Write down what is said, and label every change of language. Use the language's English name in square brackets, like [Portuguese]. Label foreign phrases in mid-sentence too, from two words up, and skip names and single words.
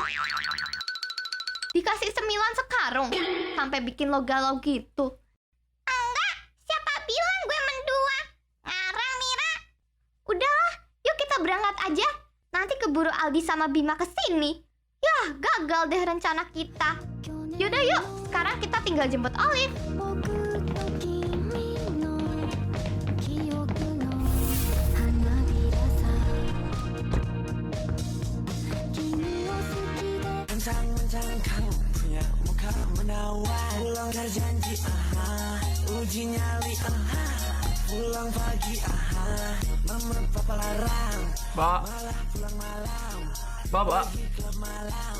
[Indonesian] Dikasih 9 sekarung sampai bikin lo galau gitu. Enggak, siapa bilang gue mendua? Ngarang, Mira. Udahlah, yuk kita berangkat aja. Nanti keburu Aldi sama Bima kesini. Yah, gagal deh rencana kita. Yaudah yuk, sekarang kita tinggal jemput Olive. [Japanese] 僕と君の記憶の花びらさ君を好きで [Indonesian] Mentang-mentang kamu punya muka menawan, pulang terjanji, uji nyali, pulang pagi, mama papa larang, Mbak. malah pulang malam, Mbak. klub malam.